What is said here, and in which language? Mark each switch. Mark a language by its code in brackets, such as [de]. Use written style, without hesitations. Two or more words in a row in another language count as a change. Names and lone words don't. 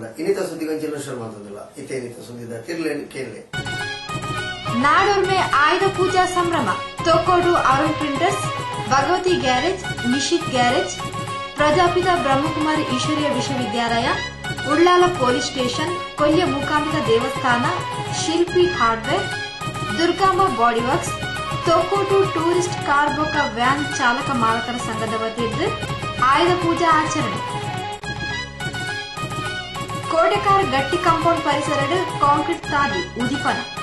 [tcy] ಇನ್ನಿತ ಸುದ್ದಿಗೊಂಚಲು ಶುರು ಮಾತೊಂದಿಲ್ಲ. ಇತೇನಿತ ಸುದ್ದಿದ ತಿರ್ಲೇನು ಕೇಳಲೆ. ನಾಡೋರ್ಮೆ ಆಯುಧ ಪೂಜಾ ಸಂಭ್ರಮ. ತೊಕ್ಕೋಡು ಅರುಣ್ ಪ್ರಿಂಟರ್ಸ್, ಭಗವತಿ ಗ್ಯಾರೇಜ್, ನಿಶಿತ್ ಗ್ಯಾರೇಜ್, ಪ್ರಜಾಪಿತ ಬ್ರಹ್ಮಕುಮಾರಿ ಈಶ್ವರೀಯ ವಿಶ್ವವಿದ್ಯಾಲಯ, ಉಳ್ಳಾಲ ಪೊಲೀಸ್ ಸ್ಟೇಷನ್, ಕೊಲ್ಯ ಮೂಕಾಂಬಿಕಾ ದೇವಸ್ಥಾನ, ಶಿಲ್ಪಿ ಹಾರ್ಡ್ವೇರ್, ದುರ್ಗಾಂಬ ಬಾಡಿ ವರ್ಕ್ಸ್, ತೊಕ್ಕೋಟು ಟೂರಿಸ್ಟ್ ಕಾರ್ ಬೊಕ್ಕ ವ್ಯಾನ್ ಚಾಲಕ ಮಾಲಕರ ಸಂಘದ ವತಿಯಿಂದ ಆಯುಧ ಪೂಜಾ ಆಚರಣೆ. ಕೋಟೆಕಾರ್ ಗಟ್ಟಿ ಕಾಂಪೌಂಡ್ ಪರಿಸರ ಕಾಂಕ್ರೀಟ್ ತಾಗಿ ಉದಿಪನ.